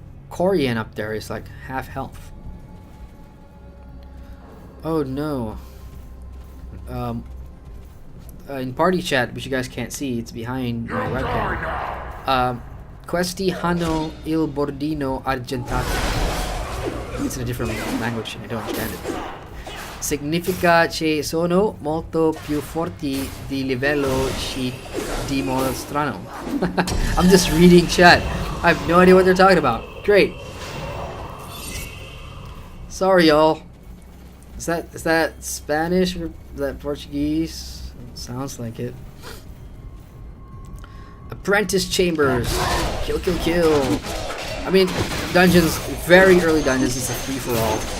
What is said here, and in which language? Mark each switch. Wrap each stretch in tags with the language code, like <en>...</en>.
<en>Corian up there is like half health. Oh no. In party chat, which you guys can't see, it's behind my webcam.</en> <it>Questi Hanno il Bordino Argentato.</it> <en>It's in a different language, I don't understand it.</en> <it>Significa che sono molto più forti di livello ci dimostrano.</it> <en>I'm just reading chat. I have no idea what they're talking about. Great. Sorry, y'all. Is that Spanish or is that Portuguese? Sounds like it. Apprentice chambers. Kill, kill, kill. I mean, dungeons, very early dungeons is a free-for-all.</en>